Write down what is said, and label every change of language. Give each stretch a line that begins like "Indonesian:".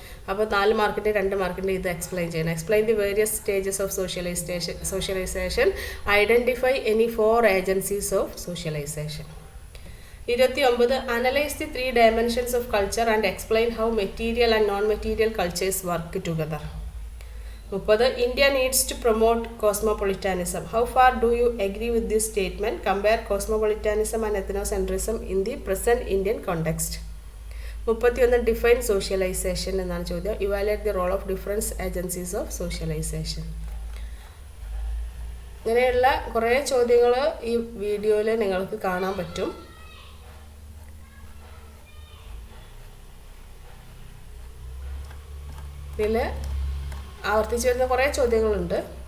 Malayalam: അപ്പോൾ 4 മാർക്കിൻ്റെ 2 മാർക്കിൻ്റെ ഇത് എക്സ്പ്ലെയിൻ ചെയ്യണം.
English: Explain the various stages of socialisation, identify any 4 agencies of socialisation. 29 analyse the 3 dimensions of culture and explain how material and non material cultures work together. 30. India needs to promote cosmopolitanism. How far do you agree with this statement? Compare cosmopolitanism and ethnocentrism in the present Indian context. 31. Define socialization
Malayalam: എന്നാണ് ചോദ്യം.
English: Evaluate the role of different agencies of socialization.
Malayalam: ഇങ്ങനെയുള്ള കുറേ ചോദ്യങ്ങൾ ഈ വീഡിയോയിൽ നിങ്ങൾക്ക് കാണാൻ പറ്റും. ഇതിൽ ആവർത്തിച്ച് വരുന്ന കുറേ ചോദ്യങ്ങളുണ്ട്.